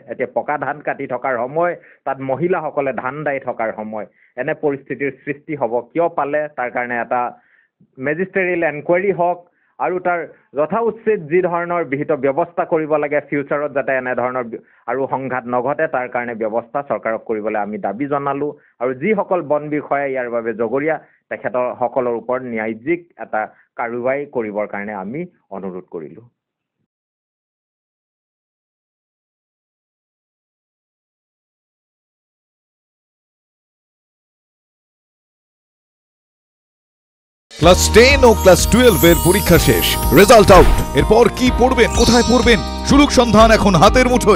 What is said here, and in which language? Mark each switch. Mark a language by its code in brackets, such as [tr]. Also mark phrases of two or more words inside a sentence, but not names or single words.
[as] এতিয়া পকা ধান কাটি থকাৰ সময়, তাত মহিলাসকলে ধান দাই থকাৰ সময়, এনে পৰিস্থিতিৰ সৃষ্টি হ'ব কিয় পালে, তাৰ কাৰণে এটা [en] magisterial enquiry [as] হওক আৰু তাৰ যথোচিত যি ধৰণৰ বিহিত ব্যৱস্থা কৰিব লাগে ফিউচাৰত যাতে এনেধৰণৰ আৰু সংঘাত নঘটে তাৰ কাৰণে ব্যৱস্থা চৰকাৰক কৰিবলৈ আমি দাবী জনালোঁ। আৰু যিসকল বন বিষয়াই ইয়াৰ বাবে জগৰীয়া তেখেতৰ সকলৰ ওপৰত ন্যায়িক এটা কাৰ্যবাহী কৰিবৰ কাৰণে আমি অনুৰোধ কৰিলোঁ। [bn] ক্লাস 10 ও ক্লাস 12 এর পরীক্ষা শেষ, [en] result out. [bn] এরপর কি পড়বেন, কোথায় পড়বেন, সুলুক সন্ধান এখন হাতের মুঠোয়।